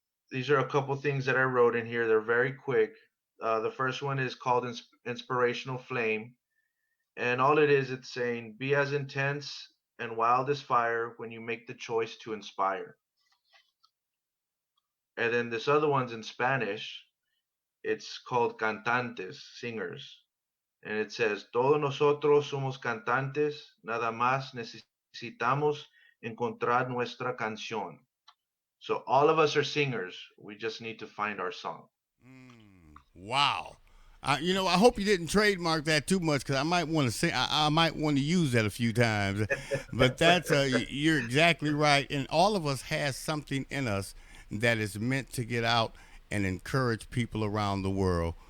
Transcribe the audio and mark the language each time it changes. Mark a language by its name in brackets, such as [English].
[English] These are a couple things that I wrote in here. They're very quick. The first one is called Inspirational Flame. And all it is, it's saying, be as intense and wild as fire when you make the choice to inspire. And then this other one's in Spanish. It's called Cantantes, singers. And it says, [Spanish] todos nosotros somos cantantes, nada más necesitamos encontrar nuestra canción. [English] So all of us are singers. We just need to find our song. Wow. I hope you didn't trademark that too much because I might want to say I might want to use that a few times. But you're exactly right, and all of us has something in us that is meant to get out and encourage people around the world.